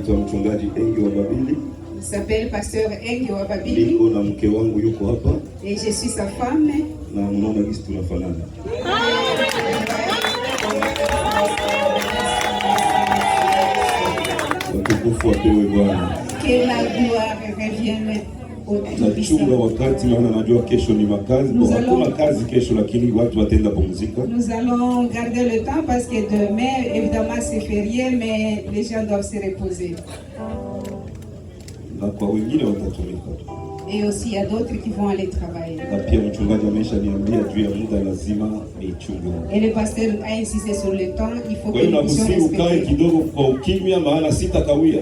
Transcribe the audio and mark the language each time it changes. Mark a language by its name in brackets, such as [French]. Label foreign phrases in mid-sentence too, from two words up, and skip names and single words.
[French] Il s'appelle pasteur Engi Wababili. Et je suis sa femme. Que la gloire revienne. [Swahili] Nachunga wakati maana najua kesho ni makazi. Hakuna kazi kesho lakini watu wataenda pumzika. [French] Nous allons garder le temps parce que demain évidemment c'est férié mais les gens doivent se reposer. [Swahili] Na kwa wengine watatumika. [French] Et aussi il y a d'autres qui vont aller travailler. [Swahili] Na pia mchungaji ameshaniambia juu ya muda lazima nichunge. [French] Et le pasteur a insisté sur le temps, il faut que nous puissions [Swahili] ukae kidogo kwa ukimya maana sitakawia.